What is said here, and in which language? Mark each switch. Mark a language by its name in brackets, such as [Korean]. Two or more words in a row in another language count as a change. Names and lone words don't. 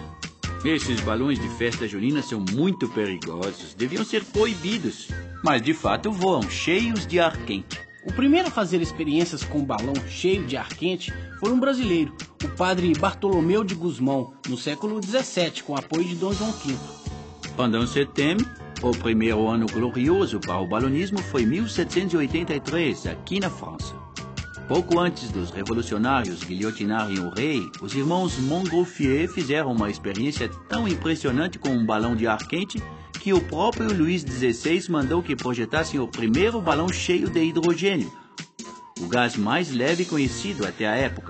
[Portuguese] Esses balões de festa junina são muito perigosos. Deviam ser proibidos. Mas de fato voam cheios de ar quente. O primeiro a fazer experiências com um balão cheio de ar quente foi um brasileiro, o padre Bartolomeu de Gusmão, no século XVII, com apoio de Dom João V. [French] Pendant ce thème, [Portuguese] o primeiro ano glorioso para o balonismo foi 1783, aqui na França. Pouco antes dos revolucionários guilhotinarem o rei, os irmãos Montgolfier fizeram uma experiência tão impressionante com um balão de ar quente que o próprio Luís XVI mandou que projetassem o primeiro balão cheio de hidrogênio, o gás mais leve conhecido até a época.